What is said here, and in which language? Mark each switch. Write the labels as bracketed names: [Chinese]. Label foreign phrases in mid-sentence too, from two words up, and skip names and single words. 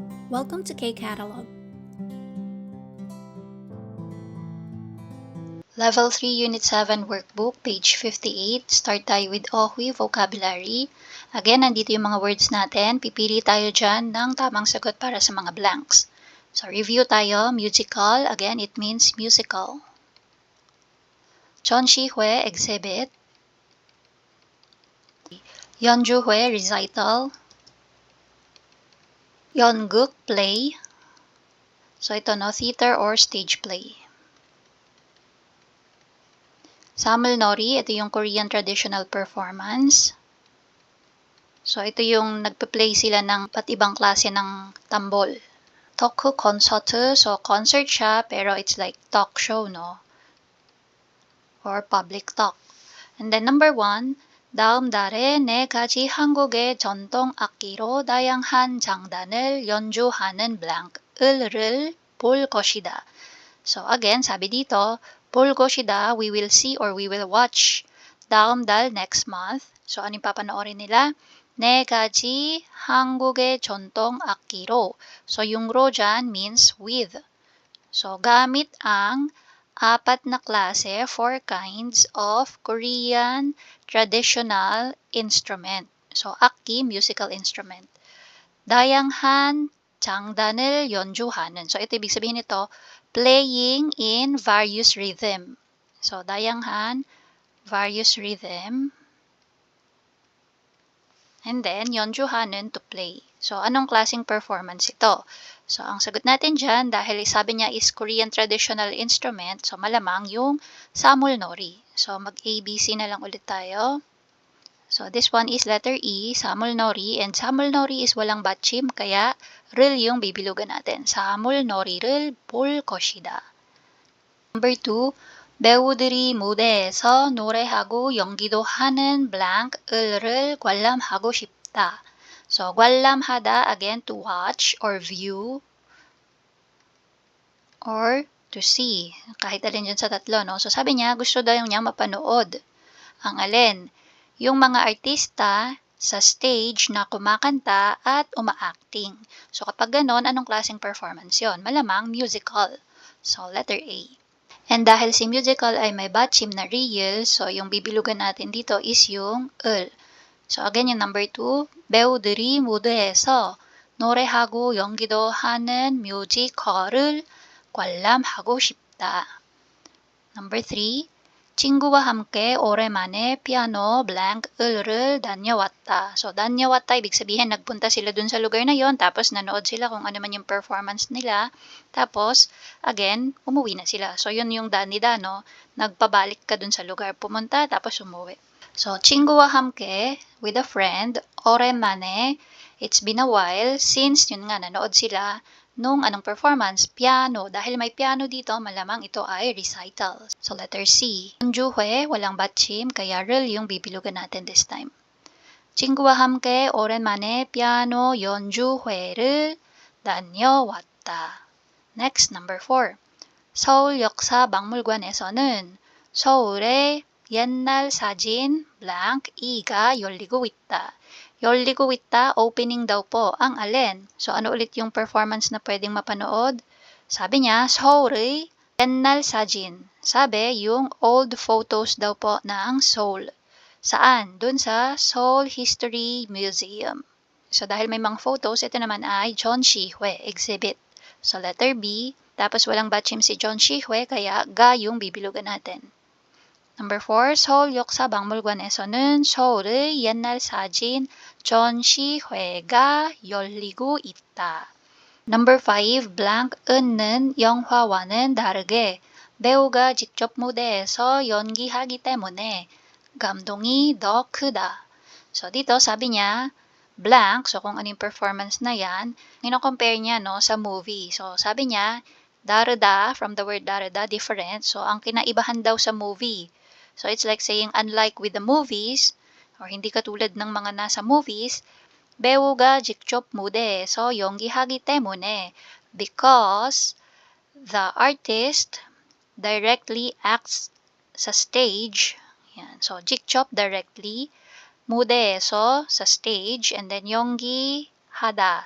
[English] Welcome to K-Catalog. Level 3, Unit 7 Workbook, page 58. Start tayo with OHWI Vocabulary. Again, [Filipino] nandito yung mga words natin. Pipili tayo dyan ng tamang sagot para sa mga blanks. So, review tayo. [English] Musical. Again, it means musical. Jeonshihue, exhibit. Yeonjuhue, recital. Yeonguk, play. [Filipino] So, ito no, theater or stage play. Samulnori, ito yung Korean traditional performance. So, ito yung nagpe-play sila ng iba't ibang klase ng tambol. Toku concert, so concert siya, pero [English] it's like talk show, [Filipino] no? [English] Or public talk. And then number 1, [Korean] 다음 달에 4가지 한국의 전통 악기로 다양한 장단을 연주하는 blank을 볼 것이다. [Filipino] So again, sabi dito, [Korean] 볼 것이다, [English] we will see or we will watch. [Korean] 다음 달, [English] next month. [Filipino] So ano yung papanoorin nila? [Korean] 4가지 한국의 전통 악기로. [Filipino] So yung 로 dyan means with. So gamit ang 4 na klase, [English] 4 kinds of Korean traditional instrument. So 악기, musical instrument. [Korean] 다양한 장단을 연주하는. [Filipino] So ito ibig sabihin nito, [English] playing in various rhythm. So 다양한, various rhythm. And then, 연주하는, to play. So, [Filipino] anong klaseng performance ito? So, ang sagot natin dyan, dahil sabi niya is Korean traditional instrument, so malamang yung samulnori. So, mag-ABC na lang ulit tayo. So, [English] this one is letter E, [Filipino] samulnori, and samulnori is walang batchim, kaya 를 yung bibilugan natin. [Korean] samulnori를 볼 것이다. [English] Number 2, [Korean] 배우들이 무대에서 노래하고 연기도 하는 blank을 관람하고 싶다. So, 관람하다, [English] again, to watch or view or to see. [Filipino] Kahit alin dyan sa tatlo, no? So, sabi niya, gusto daw niya mapanood. Ang alin? Yung mga artista sa stage na kumakanta at uma-acting. So, kapag ganon, anong klaseng performance yon? Malamang musical. So, letter A. And dahil si musical ay may batchim na real, so yung bibilugan natin dito is yung 을. So again, yung number 2, [Korean] 배우들이 무대에서 노래하고 연기도 하는 뮤지컬을 관람하고 싶다. [English] Number 3, [Korean] 친구와 함께 오랜만에 피아노 blank을 다녀왔다. So, 다녀왔다, [Filipino] ibig sabihin, nagpunta sila dun sa lugar na yon, tapos nanood sila kung ano man yung performance nila, tapos, again, umuwi na sila. So, yun yung danida, no? Nagpabalik ka dun sa lugar, pumunta, tapos umuwi. So, [Korean] 친구와 함께, [English] with a friend, 오랜만에, it's been a while, since, [Filipino] yun nga, nanood sila, nung anong performance? Piano. Dahil may piano dito, malamang ito ay recital. So, letter C. 연주회, walang batchim, kaya 를 yung bibilugan natin [English] this time. [Korean] 친구와 함께 오랜만에 피아노 연주회를 다녀왔다. [English] Next, number 4. [Korean] 서울역사박물관에서는 서울의 옛날 사진 blank이가 열리고 있다. 열리고 있다, [Filipino] opening daw po ang alin. So, ano ulit yung performance na pwedeng mapanood? Sabi niya, [Korean] 서울의 옛날 사진. [Filipino] Sabi, yung [English] old photos [Filipino] daw po ng Seoul. Saan? Dun sa Seoul History Museum. So, dahil may mga photos, ito naman ay Jeonshihue exhibit. So, letter B. Tapos, walang batchim si Jeonshihue, kaya ga yung bibilugan natin. Number 4, [Korean] 서울 역사박물관에서는 서울의 옛날 사진 전시회가 열리고 있다. [English] Number 5, [Korean] blank은 영화와는 다르게 배우가 직접 무대에서 연기하기 때문에 감동이 더 크다. So dito sabi niya, blank, so kung ano yung performance na yan, compare niya no, sa movie. So sabi niya, daruda, [English] from the word daruda, different. [Filipino] So ang kinaibahan daw sa movie. So [English] it's like saying, unlike with the movies, [Filipino] or hindi katulad ng mga nasa movies, [Korean] 배우가 직접 무대에서 연기하기 때문에, [English] because the artist directly acts sa stage. Yan. So, 직접 directly, 무대에서 sa stage, and then 연기 hada.